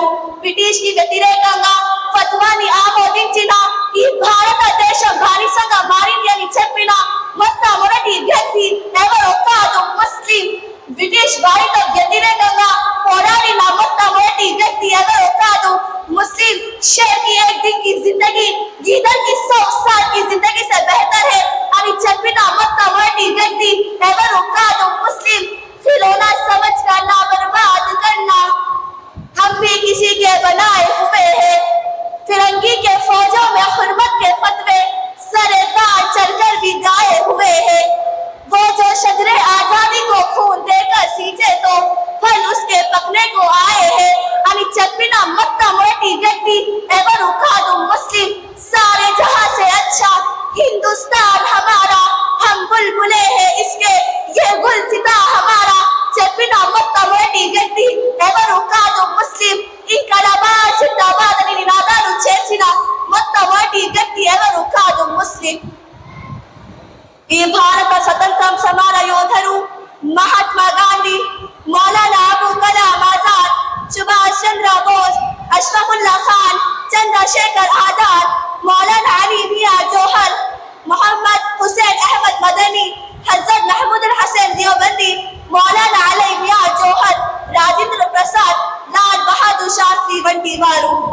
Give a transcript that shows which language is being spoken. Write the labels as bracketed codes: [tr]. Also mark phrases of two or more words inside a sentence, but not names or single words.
[te] బ్రిటిష్ కి వ్యతిరేకంగా ఫత్వాని ఆమోదించిన ఈ భారతదేశం బానిసంగా మారింది అని చెప్పిన మొట్టమొదటి వ్యక్తి ఎవరో కాదు, ముస్లిం. బ్రిటిష్ వారితో వ్యతిరేకంగా పోరాడిన మొట్టమొదటి వ్యక్తి ఎవరో కాదు, ముస్లిం. [hi] शेर की एक दिन की जिंदगी गीदड़ की 100 साल की जिंदगी से बेहतर है [te] అని చెప్పిన మొట్టమొదటి వ్యక్తి ఎవరో కాదు, ముస్లిం. [hi] खिलौना समझ कर ना बर्बाद करना, हम भी किसी के बनाए हुए हैं. फिरंगी के फौजों में हुर्मत के फतवे सरेदार चलकर भी गाए हुए हैं. वो जो शजरे आजादी को खून देकर सींचे तो फल उसके पकने को आए हैं [te] అని చెప్పిన మొట్టమొదటి వ్యక్తి ఎవరు కాదు, ముస్లిం. [hi] सारे जहां से अच्छा हिंदुस्तान हमारा, हम बुलबुले हैं इसके ये गुलसिता हमारा [te] చెప్పిన మొట్టమొదటి వ్యక్తి ఎవరు కాదు, ముస్లిం. [hi] इंकलाब जिंदाबाद [te] అని నినాదాలు చేసిన మొట్టమొదటి వ్యక్తి ఎవరు కాదు, ముస్లిం. ఈ భారత స్వతంత్రం సమర యోధులు మహాత్మా గాంధీ, మౌలానా అబూ కలాం ఆజాద్, సుభాష్ చంద్ర బోస్, అష్రఫుల్లా ఖాన్, చంద్రశేఖర్ ఆజాద్, మౌలానా అలీ మియా జోహర్, మొహమ్మద్ హుసేన్ అహ్మద్ మదనీ, హజరత్ మహమూదుల్ హసన్ దేవబంది, మౌలానా అలీ మియా జోహర్, రాజేంద్ర ప్రసాద్, లాల్ బహదూర్ శాస్త్రి వంటి వారు.